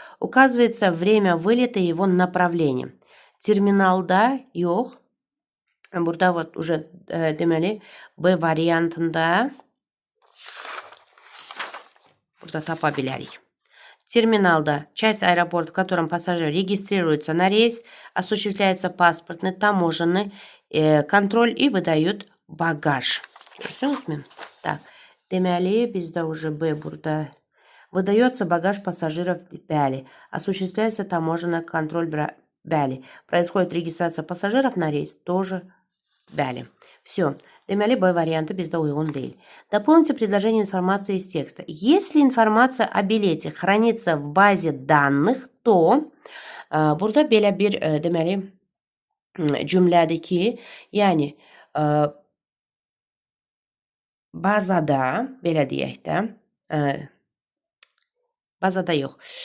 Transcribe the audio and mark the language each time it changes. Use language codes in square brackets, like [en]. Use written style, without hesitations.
[ru] Указывается время вылета и его направление. [az] Terminalda yox. Burada [ru] уже [az] deməli B variantında burada tapa bilərik. [ru] Терминалда часть аэропорта, в котором пассажир регистрируется на рейс, осуществляется паспортный, таможенный контроль и выдают bagaj. [az] Görürsünüzmü? Так. Deməli, bizdə [ru] уже [az] B burada. [ru] Выдается багаж пассажиров, bəli. Осуществляется таможенный контроль, bəli. Происходит регистрация пассажиров на рейс, тоже bəli. Все. [az] Deməli, B variantı bizdə uyğun deyil. [ru] Дополните предложение информации из текста. Если информация о билете хранится в базе данных, то [az] burada belə bir deməli cümlədir ki, yəni bazada, belə deyək də, bazada yox,